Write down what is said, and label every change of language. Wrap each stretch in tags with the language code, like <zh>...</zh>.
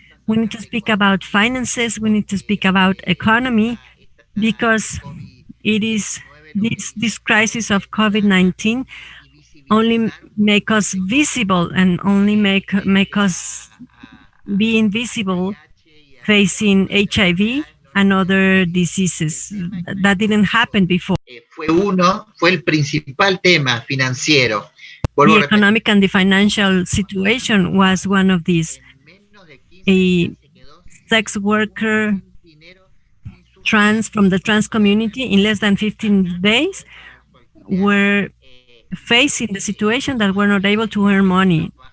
<en>We need to speak about finances. We need to speak about economy, because it is this crisis of COVID-19 only make us visible and only make us be invisible facing HIV and other diseases. That didn't happen before.</en> <es>Fue el principal tema financiero.</es> <en>The economic and the financial situation was one of these. A sex worker trans from the trans community in less than 15 days were facing the situation that we're not able to earn money.</en>